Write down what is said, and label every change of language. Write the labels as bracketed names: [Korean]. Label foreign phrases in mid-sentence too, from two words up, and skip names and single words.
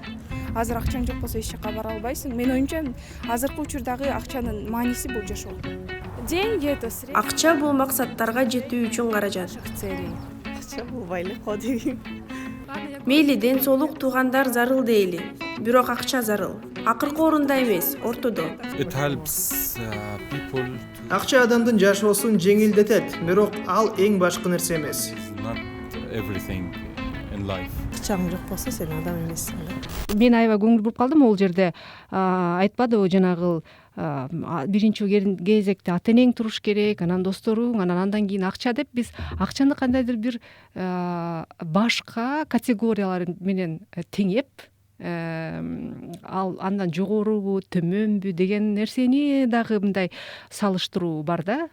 [Kyrgyz] Азыр акчаң жок болсо эч жакка бара албайсың. Мен оюмча азыркы учурдагы акчанын мааниси бул жашоо. [Russian] Деньги это средство. [Kyrgyz] Акча бул максаттарга жетүү үчүн каражат. Акча бул байлык го деген. Мейли ден соолук туугандар зарыл дейли, бирок акча зарыл. Акыркы орунда эмес, ортодо. [English] It helps people to [Kyrgyz] Акча адамдын жашоосун жеңилдетет, бирок ал эң башкы нерсе эмес. [English] not everything in life. [Kyrgyz] Акчаң жок болсо сен адам эмессиң. Мен аябай көңүл буруп калдым. Ол жерде айтпадыбы жанагы биринчи кезекте ата энең туруш керек, анан досторуң, андан кийин акча деп, биз акчаны кандайдыр бир башка категориялар менен теңеп, ал андан жогорубу, төмөнбү деген нерсени дагы мындай салыштыруу бар да.